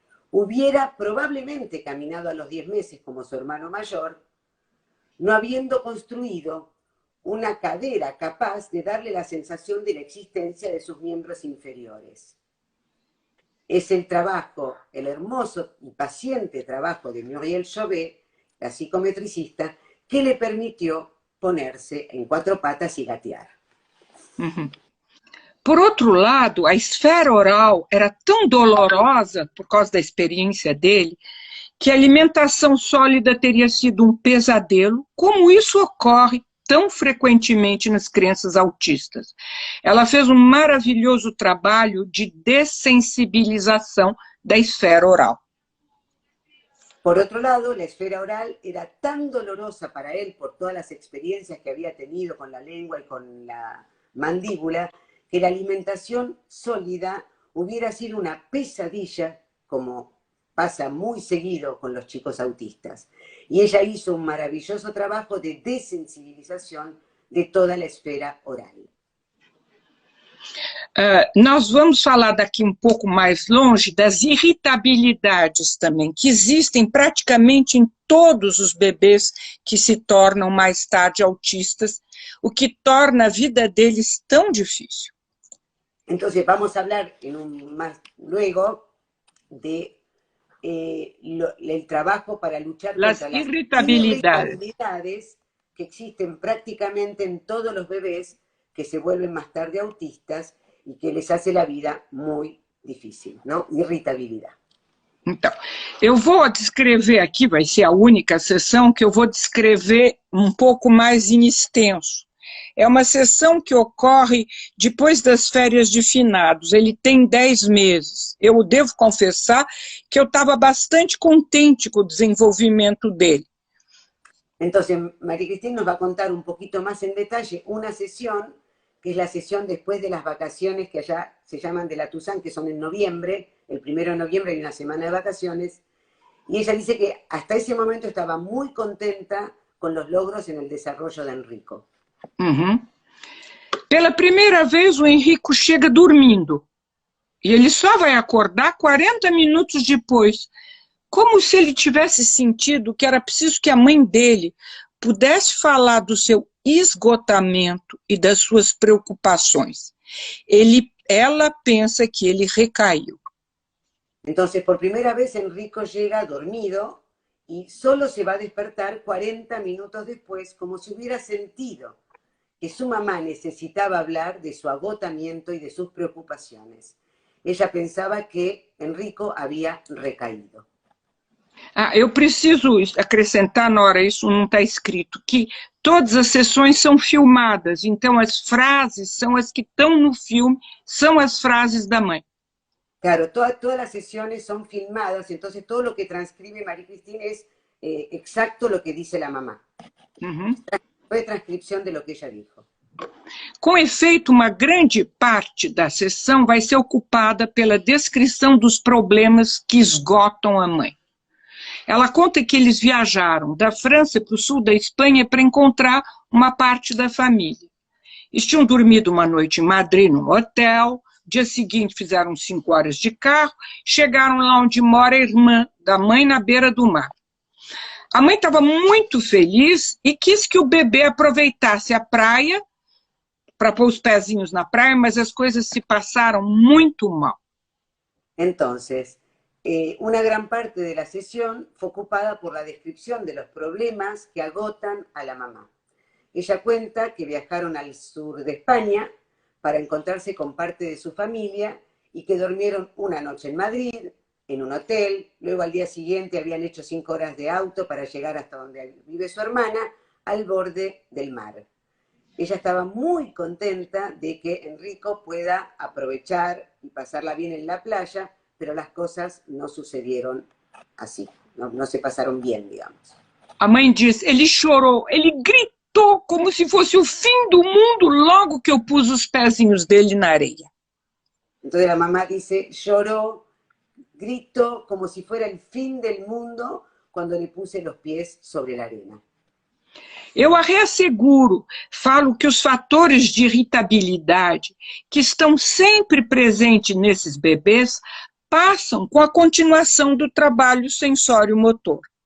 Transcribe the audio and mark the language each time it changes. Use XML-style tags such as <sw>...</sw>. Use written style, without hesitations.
<es>Hubiera probablemente caminado a los 10 meses como su hermano mayor, no habiendo construido una cadera capaz de darle la sensación de la existencia de sus miembros inferiores. Es el trabajo, el hermoso y paciente trabajo de Muriel Chauvet, la psicometricista, que le permitió ponerse en 4 patas y gatear.</es> <pt>Por outro lado, a esfera oral era tão dolorosa, por causa da experiência dele, que a alimentação sólida teria sido um pesadelo, como isso ocorre tão frequentemente nas crianças autistas. Ela fez um maravilhoso trabalho de dessensibilização da esfera oral.</pt> <es>Por otro lado, la esfera oral era tan dolorosa para él por todas las experiencias que había tenido con la lengua y con la mandíbula, que la alimentación sólida hubiera sido una pesadilla, como pasa muy seguido con los chicos autistas. Y ella hizo un maravilloso trabajo de desensibilización de toda la esfera oral.</es> <pt>Nós vamos falar daqui um pouco mais longe das irritabilidades também, que existem praticamente em todos os bebês que se tornam mais tarde autistas, o que torna a vida deles tão difícil.</pt> <es>Entonces vamos a hablar más luego de el trabajo para luchar contra las irritabilidades que existen prácticamente en todos los bebés que se vuelven más tarde autistas y que les hace la vida muy difícil, ¿no? Irritabilidad.</es> <pt>Então, eu vou descrever aqui, vai ser a única sessão que eu vou descrever um pouco mais em extenso. É uma sessão que ocorre depois das férias de finados, ele tem 10 meses. Eu devo confessar que eu estava bastante contente com o desenvolvimento dele.</pt> <es>Entonces, María Cristina nos va a contar un poquito más en detalle una sesión, que es la sesión después de las vacaciones que allá se llaman de la Toussaint, que son en noviembre, el 1 de noviembre hay una semana de vacaciones, y ella dice que hasta ese momento estaba muy contenta con los logros en el desarrollo de Enrico.</es> <pt>Pela primeira vez, o Henrico chega dormindo, e ele só vai acordar 40 minutos depois, como se ele tivesse sentido que era preciso que a mãe dele pudesse falar do seu esgotamento e das suas preocupações. Ela pensa que ele recaiu.</pt> <es>Entonces, por primera vez, Enrico llega dormido y solo se va a despertar 40 minutos después, como si hubiera sentido que su mamá necesitaba hablar de su agotamiento y de sus preocupaciones. Ella pensaba que Enrico había recaído.</es> <pt>Eu preciso acrescentar, Nora, isso não está escrito, que todas as sessões são filmadas, então as frases são as que estão no filme, são as frases da mãe.</pt> <es>Claro, todas las sesiones son filmadas, entonces todo lo que transcribe María Cristina es exacto lo que dice la mamá. Fue transcripción de lo que ella dijo.</es> <pt>Com efeito, uma grande parte da sessão vai ser ocupada pela descrição dos problemas que esgotam a mãe. Ela conta que eles viajaram da França para o sul da Espanha para encontrar uma parte da família. Eles tinham dormido uma noite em Madrid, num hotel, dia seguinte fizeram 5 horas de carro, chegaram lá onde mora a irmã da mãe, na beira do mar. A mãe estava muito feliz e quis que o bebê aproveitasse a praia para pôr os pezinhos na praia, mas as coisas se passaram muito mal.</pt> <es>Entonces, una gran parte de la sesión fue ocupada por la descripción de los problemas que agotan a la mamá. Ella cuenta que viajaron al sur de España para encontrarse con parte de su familia y que durmieron una noche en Madrid, en un hotel, luego al día siguiente habían hecho 5 horas de auto para llegar hasta donde vive su hermana, al borde del mar. Ella estaba muy contenta de que Enrico pueda aprovechar y pasarla bien en la playa, pero las cosas no sucedieron así, no se pasaron bien, digamos.</es> <pt>A mãe diz, ele chorou, ele gritou como se fosse o fim do mundo logo que eu pus os pezinhos dele na areia.</pt> <es>Entonces la mamá dice, lloró, gritó como si fuera el fin del mundo cuando le puse los pies sobre la arena.</es> <pt>Eu a reasseguro, falo que os fatores de irritabilidade que estão sempre presentes nesses bebês passam com a continuação do trabalho sensório-motor.</pt>